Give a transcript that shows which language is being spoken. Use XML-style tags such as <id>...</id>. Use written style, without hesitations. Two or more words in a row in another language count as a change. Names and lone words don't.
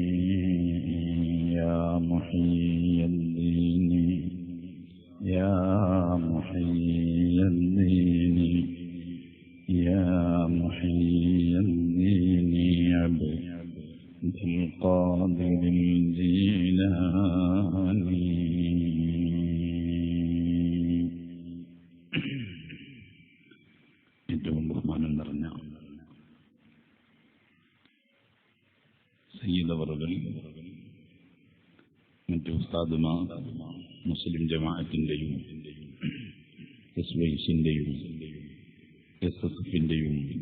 <ar>يا محيي الدين يا محيي الدين يا محيي الدين عبد القادر الجيلاني</ar> <ml>ഏറ്റവും ബഹുമാനം നിറഞ്ഞ സയ്യിദ് അവറുകൾ, മറ്റു ഉസ്താദുമാർ, മുസ്ലിം ജമാഅത്തിന്റെയും SYസിന്റെയും SSFിന്റെയും</ml>